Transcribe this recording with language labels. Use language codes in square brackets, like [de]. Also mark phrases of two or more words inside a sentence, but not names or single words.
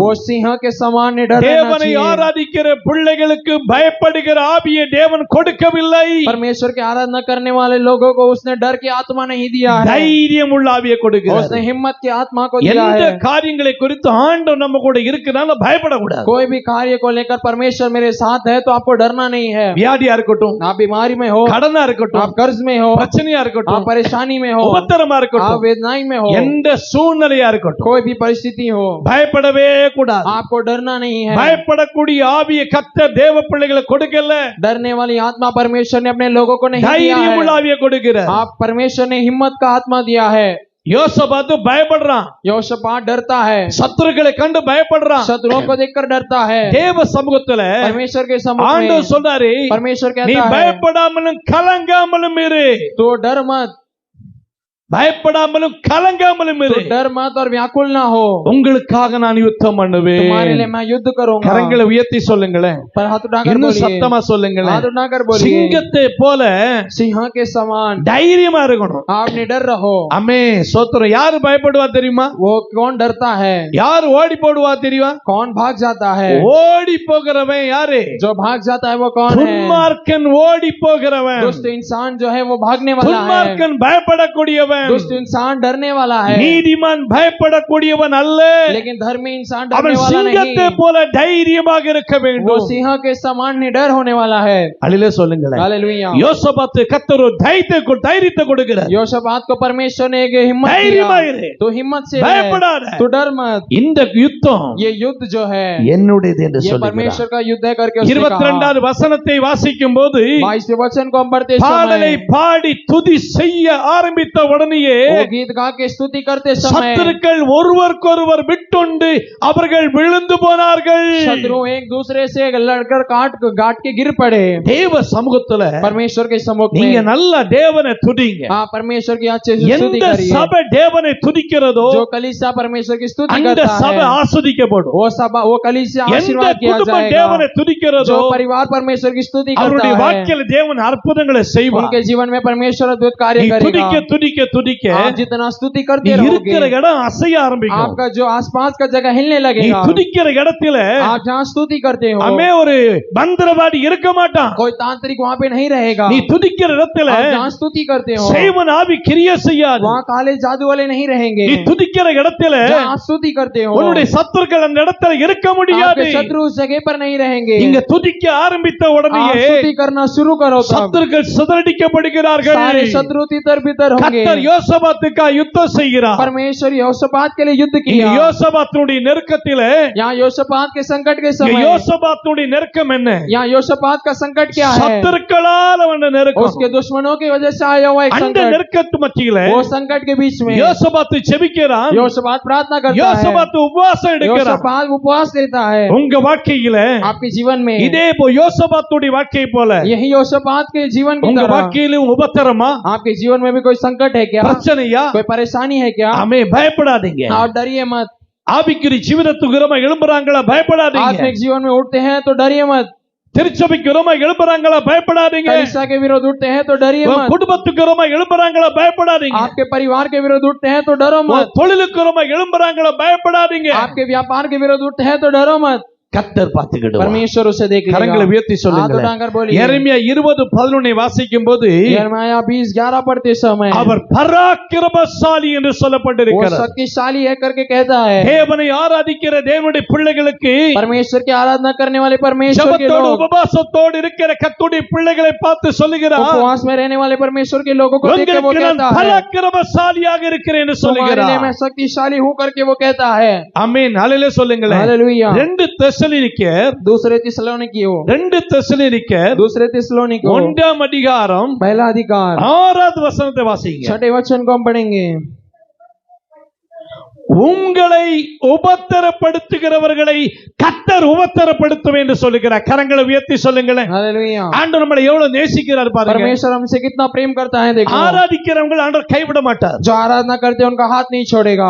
[hi] वो सिंह के समान निडर रहना [ta] தேவனை [hi] चाहिए। [ta] ஆராதிக்கிற பிள்ளைகளுக்கு பயப்படுகிற ஆவியை தேவன் கொடுக்கவில்லை. [hi] परमेश्वर की आराधना करने वाले लोगों को उसने डर की आत्मा नहीं दिया है, [ta] தைரியம் உள்ள ஆவியை கொடுக்கிறார். [hi] उसने हिम्मत की आत्मा को दिया [ta] எந்த [hi] है। [ta] காரியங்களை குறித்து ஆண்டவர் நம்ம கூட இருக்கிறனால பயப்படக்கூடாது. [hi] कोई भी कार्य को लेकर परमेश्वर मेरे साथ है तो आपको डरना नहीं है। [ta] வியாதியா இருக்கட்டும், [hi] आप बीमारी में हो, [ta] கடனா இருக்கட்டும், [hi] आप कर्ज में हो, [ta] பிரச்சனையா [hi] आप [ta] இருக்கட்டும், [hi] परेशानी में हो, [ta] உபத்திரமா [hi] आप [ta] இருக்கட்டும், [hi] वेदनाई में हो, [ta] எந்த சூழ்நிலையா இருக்கட்டும், [hi] कोई भी परिस्थिति हो, [ta] பயப்படவே கூடாது. [hi] आपको डरना नहीं है। [ta] பயப்படக்கூடிய ஆவியை கர்த்தர் தேவ பிள்ளைகளை கொடுக்கல. [hi] डरने लड़ने वाली आत्मा परमेश्वर ने अपने लोगों को नहीं दिया [ta] தைரியம் [hi] है। [ta] உள்ள ஆவியை கொடுக்கிறார். [hi] आप परमेश्वर ने हिम्मत का आत्मा दिया है। [ta] யோசபாத்து பயப்படுறான், [hi] योशापात डरता है, [ta] சத்துருக்களை கண்டு பயப்படுறான். [hi] शत्रुओं को देखकर डरता है। [ta] தேவ சமூகத்துல [hi] परमेश्वर के सम्मुख में [ta] ஆண்டவர் சொல்றாரு, [hi] परमेश्वर [ta] நீ [hi] कहता है [ta] பயப்படாமலும் கலங்காமலும் இரு. [hi] तो डर मत, [ta] பயப்படாமலும் கலங்காமலும் இரு. [hi] तो डर मत और व्याकुल ना हो। [ta] உங்களுக்காக நான் யுத்தம் [hi] तुम्हारे लिए [ta] பண்ணுவேன். [hi] मैं युद्ध करूंगा। [ta] கரங்களை உயர்த்தி சொல்லுங்களேன், [hi] पर हाथ उठाकर [ta] இன்னும் [hi] बोलिए, [ta] சத்தமா சொல்லுங்களேன். [hi] हाथ उठाकर बोलिए, [ta] சிங்கத்தை போல [hi] सिंह के समान [ta] தைரியமா இருக்கணும். [hi] आप निडर रहो। [ta] அமே சோத்திரம். யாரு பயப்படுவா தெரியுமா? [hi] वो कौन डरता है? [ta] யாரு ஓடி போடுவா தெரியுமா? [hi] कौन भाग जाता है? [ta] ஓடி போகிறவன் யாரு? [hi] जो भाग जाता है वो कौन है? [ta] துன்மார்க்கன் ஓடி போகிறவன். [hi] दुष्ट इंसान जो है वो भागने वाला है। [ta] துன்மார்க்கன் பயப்படக்கூடியவன். [hi] दुष्ट इंसान डरने वाला है, [ta] நீதிமான் பயப்படக்கூடியவன் அல்ல. [hi] लेकिन धर्मी इंसान [ta] அவன் [hi] डरने वाला [ta] சிங்கத்தை [hi] नहीं। [ta] போல தைரியமாக இருக்க [hi] वो [ta] வேண்டும். [hi] सिंह के समान निडर होने वाला है। [ta] அல்லேலூயா சொல்லுங்களேன். [hi] हालेलुया। [ta] யோசபாத்து கர்த்தர் ஒரு தைரியத்தை கொடுக்கிறார். [hi] योशापात को परमेश्वर ने एक हिम्मत [ta] தைரியமா [hi] दिया, [ta] இரு, [hi] तो हिम्मत से [ta] பயப்படாத. [hi] रहे, तो डर मत। [ta] இந்த யுத்தம் [hi] ये युद्ध जो है [ta] என்னுடையது என்று [hi] ये [ta] சொல்லுகிறார். [hi] परमेश्वर का युद्ध है करके उसने कहा। [ta] 22வது வசனத்தை வாசிக்கும் போது [hi] 22वें वचन को हम पढ़ते [ta] பாடலை [hi] समय [ta] பாடி துதி செய்ய ஆரம்பித்த உடனேயே [hi] वो गीत गा के स्तुति करते समय [ta] சத்துருக்கள் ஒருவருக்கொருவர் விட்டுண்டு அவர்கள் விழுந்து போனார்கள். [hi] शत्रु एक दूसरे से लड़कर गाट के गिर पड़े। [ta] தேவ சமூகத்துல [hi] परमेश्वर के सम्मुख [ta] நீங்க [hi] में [ta] நல்ல தேவனை துதிங்க. [hi] हाँ परमेश्वर की अच्छे से स्तुति [ta] எந்த [hi] करिए। [ta] சபை தேவனை துதிக்கிறதோ [hi] जो कलीसिया परमेश्वर की स्तुति [ta] அந்த [hi] करता [ta] சபை [hi] है [ta] ஆசீர்வதிக்கப்படும். [hi] वो कलीसिया [ta] எந்த [hi] आशीर्वाद किया [ta] குடும்பம் [hi] जाएगा। [ta] தேவனை துதிக்கிறதோ [hi] जो परिवार परमेश्वर की स्तुति करता [ta] அவருடைய [hi] है [ta] வாழ்க்கையில தேவன் அற்புதங்களை செய்வார். [hi] उनके जीवन में परमेश्वर अद्भुत कार्य [ta] நீ [hi] करेगा। [ta] துதிக்க துதிக்க துதிக்க [hi] आप जितना स्तुति [ta] நீ [hi] करते [ta] இருக்கிற [hi] रहोगे [ta] இடம் அசைய ஆரம்பிக்கும். [hi] आपका जो आसपास का जगह हिलने [ta] நீ [hi] लगेगा। [ta] துதிக்கிற இடத்துல [hi] आप जहाँ स्तुति करते हो [ta] அமே ஒரு மந்திரவாதி இருக்க மாட்டான். [hi] कोई तांत्रिक वहाँ पे नहीं रहेगा। [ta] நீ துதிக்கிற இடத்துல [hi] आप जहाँ स्तुति करते हो [ta] செய்வன் ஆவி கிரியை செய்யாது. [hi] वहाँ काले जादू वाले नहीं रहेंगे। [ta] நீ துதிக்கிற இடத்துல [hi] जहाँ आप स्तुति करते हो [ta] உன்னுடைய சத்துருக்கள் அந்த இடத்துல இருக்க முடியாது. [hi] आपके शत्रु उस जगह पर नहीं रहेंगे। [ta] இங்க துதிக்க ஆரம்பித்த [hi] आप [ta] உடனேயே [hi] स्तुति करना शुरू करो तब [ta] சத்துருக்கள் சிதறடிக்கப்படுகிறார்கள். [hi] सारे शत्रु तितर बितर होंगे। [ta] கர்த்தர் யோசபாத்துக்காக யுத்தம் செய்கிறார். [hi] परमेश्वर योशापात के लिए युद्ध [ta] இங்க [hi] किया। [ta] யோசபாத்துடைய நெருக்கத்தில [hi] यहाँ योशापात के संकट के [ta] இங்க [hi] समय [ta] யோசபாத்துடைய நெருக்கம் என்ன? [hi] यहाँ योशापात का संकट क्या है? [ta] சத்துருக்களால் அவன் நெருக்கம். [hi] उसके दुश्मनों की वजह से आया हुआ एक [ta] அந்த [hi] संकट। [ta] நெருக்கத்து மத்தியில [hi] वो संकट के बीच में [ta] யோசபாத்து ஜெபிக்கிறான். [hi] योशापात प्रार्थना करता है। [ta] யோசபாத்து உபவாசம் எடுக்கிறான். [hi] योशापात उपवास लेता है। [ta] உங்க வாழ்க்கையில [hi] आपके जीवन में [ta] இதே யோசபாத்துடைய வாழ்க்கை போல [hi] यही योशापात के जीवन की [ta] உங்க [hi] तरह [ta] வாழ்க்கையிலும் உபத்திரமா, [hi] आपके जीवन में भी कोई संकट है क्या? [ta] பிரச்சனையா? [hi] कोई परेशानी है क्या? [ta] ஆமே பயப்படாதீங்க. [hi] आप डरिए मत। [ta] ஆவிக்குரிய ஜீவிதத்துக்கு விரோதமா எழும்புறாங்களா? பயப்படாதீங்க. [hi] आत्मिक जीवन में उठते हैं तो डरिए मत। [ta] திருச்சபைக்கு விரோதமா எழும்புறாங்களா? பயப்படாதீங்க. [hi] कलीसिया के विरोध उठते हैं तो डरिए [ta] உங்க [hi] मत। [ta] குடும்பத்துக்கு விரோதமா எழும்புறாங்களா? பயப்படாதீங்க. [hi] आपके परिवार के विरोध उठते हैं तो डरो [ta] உங்க [hi] मत। [ta] தொழிலுக்கு விரோதமா எழும்புறாங்களா? பயப்படாதீங்க. [hi] आपके व्यापार के विरोध उठते हैं तो डरो मत। [ta] கர்த்தர் பார்த்துக்கிடுவார். [hi] परमेश्वर उसे देख [ta] கரங்களை [hi] लेगा। [ta] உயர்த்தி [hi] हाथ [ta] சொல்லுங்க. [hi] उठाकर बोलिए। [ta] எரேமியா 20:11 வாசிக்கும் போது [hi] यिर्मयाह 20:11 पढ़ते समय [ta] அவர் பராக்கிரமசாலி என்று [hi] वो [ta] சொல்லப்பட்டிருக்கிறார். [hi] शक्तिशाली है करके कहता है। [ta] தேவனை ஆராதிக்கிற தேவனுடைய பிள்ளைகளுக்கு, [hi] परमेश्वर की आराधना करने वाले परमेश्वर के [ta] ஜெபத்தோடு [hi] लोग, [ta] உபவாசத்தோடு இருக்கிற கர்த்தருடைய பிள்ளைகளை பார்த்து சொல்லுகிறார், [hi] उपवास में रहने वाले परमेश्वर के लोगों को देख के वो [ta] உங்களுக்கு நான் [hi] कहता है [ta] பராக்கிரமசாலியாக இருக்கிறேன் என்று [hi] तुम्हारे लिए [ta] சொல்லுகிறார். [hi] मैं शक्तिशाली हूँ करके वो कहता है। [ta] ஆமென். ஹல்லேலூயா சொல்லுங்களேன். [hi] हालेलुया। [ta] 2 தெசலோனிக்கேயர் [hi] दूसरे थिस्सलुनीकियों [ta] 2 தெசலோனிக்கேயர் [hi] दूसरे थिस्सलुनीकियों [ta] 1ஆம் அதிகாரம் [hi] पहला अधिकार [ta] 6வது वचனத்தை வாசிங்க. [hi] 6वें वचन को हम पढ़ेंगे। [ta] உங்களை உபத்திரப்படுத்துகிறவர்களை கர்த்தர் உபத்திரப்படுத்துவேன் என்று சொல்லுகிறார். கரங்களை உயர்த்தி சொல்லுங்களேன். [hi] हालेलुया। [ta] ஆண்டவர் நம்மளை எவ்வளவு நேசிக்கிறார் பாருங்க. [hi] परमेश्वर हमसे कितना प्रेम करता है देखो। [ta] ஆராதிக்கிறவங்க ஆண்டவர் கைவிட மாட்டார். [hi] जो आराधना करते हैं उनका हाथ नहीं छोड़ेगा।